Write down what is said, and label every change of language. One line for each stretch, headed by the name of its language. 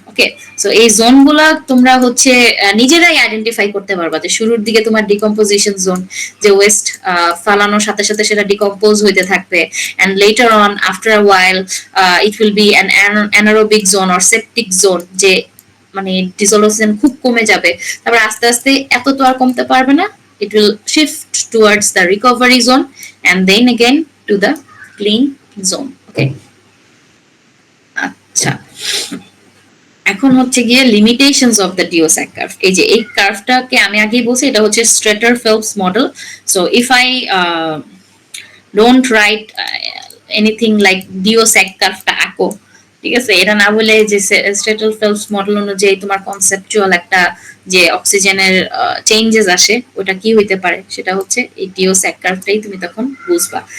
Bangla: ওকে, so এই জোনগুলা তোমরা হচ্ছে নিজেরাই আইডেন্টিফাই করতে পারবা, যে শুরুর দিকে তোমার ডিকম্পোজিশন জোন, যে ওয়েস্ট ফালানোর সাথে সাথে সেটা ডিকম্পোজ হইতে থাকবে,
English: and later on after a while it will be an anaerobic zone or septic zone,
Bangla: যে মানে ডিজলভ অক্সিজেন খুব কমে যাবে। তারপর আস্তে আস্তে এত তো আর কমতে পারবে না,
English: it will shift towards the recovery zone and then again to the clean zone.
Bangla: Okay, আচ্ছা, এখন হচ্ছে গিয়ে
English: Limitations of the DO sag curve.
Bangla: এই যে এই কার্ভটাকে আমি আগেই বলছি, এটা হচ্ছে স্ট্রেটার Phelps model.
English: so if I don't write anything like
Bangla: ডিওস্যাক কার্ভটা আঁকো, ঠিক আছে, এটা না বলে যে স্ট্রেটার ফেলপস মডেল অনুযায়ী তোমার কনসেপচুয়াল একটা যে অক্সিজেনের চেঞ্জেস আসে ওটা কি হইতে পারে, সেটা হচ্ছে এই ডিওস্যাক কার্ভটাই তুমি তখন বুঝবা।